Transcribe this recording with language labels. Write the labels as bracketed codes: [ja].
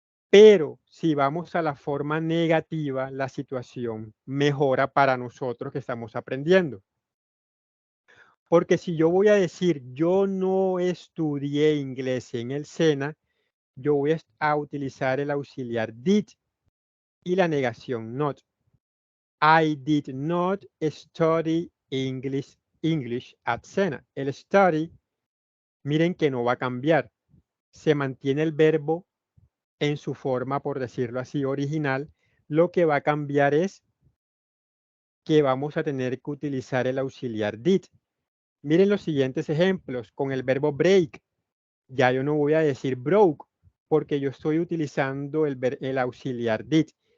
[es] Pero si vamos a la forma negativa, la situación mejora para nosotros que estamos aprendiendo. Porque si yo voy a decir, yo no estudié inglés en el SENA, yo voy a utilizar el auxiliar did y la negación not. [en] I did not study English at SENA. [es] El study, miren que no va a cambiar. Se mantiene el verbo en su forma, por decirlo así, original. Lo que va a cambiar es que vamos a tener que utilizar el auxiliar did. Miren los siguientes ejemplos. Con el verbo break, ya yo no voy a decir broke, porque yo estoy utilizando el auxiliar did.